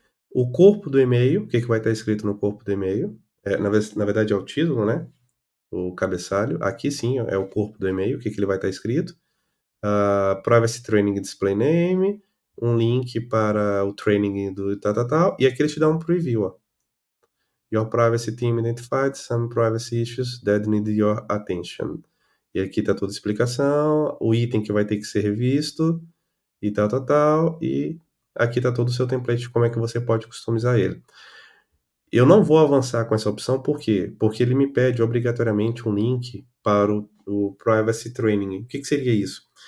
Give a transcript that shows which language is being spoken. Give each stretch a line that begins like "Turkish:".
Portuguese: O corpo do e-mail, o que, que vai estar escrito no corpo do e-mail? Na verdade é o título, né? O cabeçalho. Aqui sim é o corpo do e-mail, o que, que ele vai estar escrito. Privacy Training Display Name, um link para o training do tal, tal, tal. E aqui ele te dá um preview, ó.
English: Your privacy team identified some privacy issues that need your attention.
Portuguese: E aqui está toda a explicação, o item que vai ter que ser revisto, e tal, tal, tal. E aqui está todo o seu template de como é que você pode customizar ele. Eu não vou avançar com essa opção, por quê? Porque ele me pede obrigatoriamente um link para o Privacy Training. O que, que seria isso?